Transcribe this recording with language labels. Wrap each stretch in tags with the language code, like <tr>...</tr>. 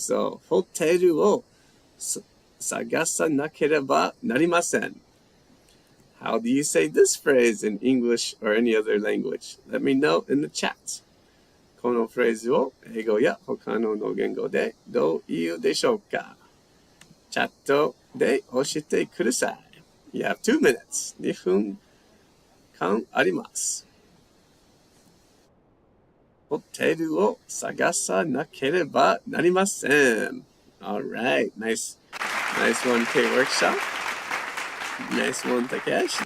<ja>So, ホテルを探さなければなりません.</ja> <en>How do you say this phrase in English or any other language? Let me know in the chat.</en> <ja>このフレーズを英語や他の言語でどう言うでしょうか? チャットで教えてください.</ja> <en>You have 2 minutes.</en> <ja>2分間あります. ホテルを探さなければなりません.</ja> <en>All right, nice one, K Workshop. Nice one, Takesh.</en>